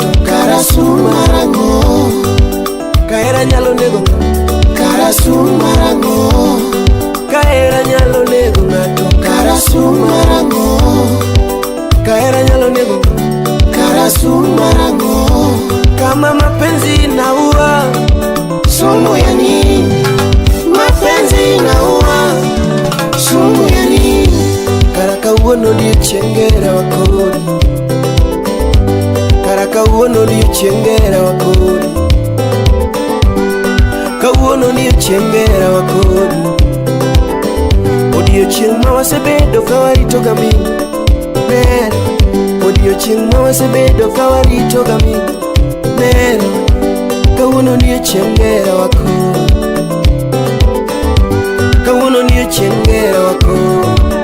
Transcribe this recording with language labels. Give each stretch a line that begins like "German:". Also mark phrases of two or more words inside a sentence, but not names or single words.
Luo (Kenya and Tanzania): Karasu marango. Kaera nyalo nego Karasu marango. Kaera nyalo nego ng'ato Karasu marango. Kaera nyalo nego Karasu marango.
Swahili: Kama mapenzi inaua, Sumu ya nini? Mapenzi inaua. Sumu ya nini?
Luo (Kenya and Tanzania): Karaka uono ni chengera wakodi. Karaka uono ni chengera wakodi. Kauono ni chengera wakodi. Odiochieng' ma wasebedo ka warito gamini nero. Odiochieng' ma wasebedo ka warito gamini nero. Kauono ni chengera wakodi. Kauono ni chengera wakodi.